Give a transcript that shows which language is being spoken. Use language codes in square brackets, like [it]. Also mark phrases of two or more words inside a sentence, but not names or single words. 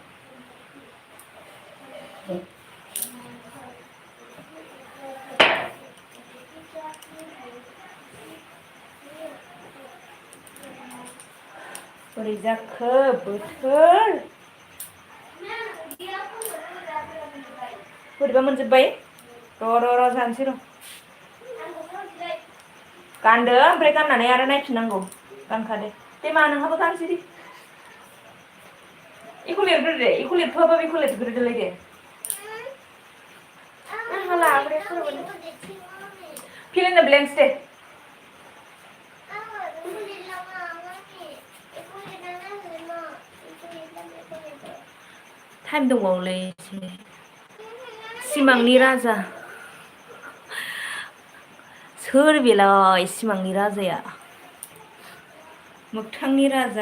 [brx] बोरै जाखो बोथोर बोरैबा मोनजोब्बाय र' जानोसै र' गानदो ओमफ्राय गाननानै आरो नायफिननांगौ गानखादो दे मा नोंहाबो गानसै दे इखौ लिरग्रो दे इखौ लिरथ'आबा बेखौ लिरग्रोदोलाय दे [en] fill in the blanks [brx] दे टाइम दंबावोलै एसे सिमांनि राजा सोर बेलाय सिमांनि राजाया मोगथांनि राजा